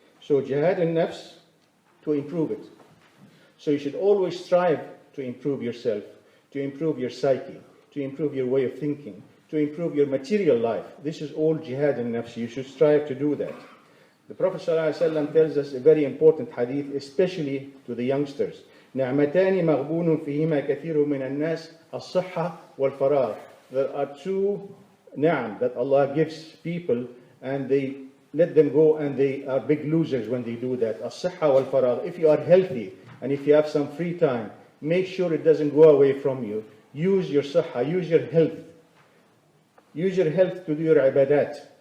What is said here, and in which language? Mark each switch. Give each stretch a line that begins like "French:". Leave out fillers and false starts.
English: So jihad in nafs, to improve it. So you should always strive to improve yourself, to improve your psyche, to improve your way of thinking, to improve your material life. This is all jihad in nafs. You should strive to do that. The Prophet ﷺ tells us a very important hadith, especially to the youngsters.
Arabic: نعمتان مغبون فيهما كثير من الناس الصحة والفراغ.
English: There are two ni'am that Allah gives people, and they let them go, and they are big losers when they do that.
Arabic: الصحة والفراغ.
English: If you are healthy and if you have some free time, make sure it doesn't go away from you. Use your صحة, use your health. Use your health to do your ibadat.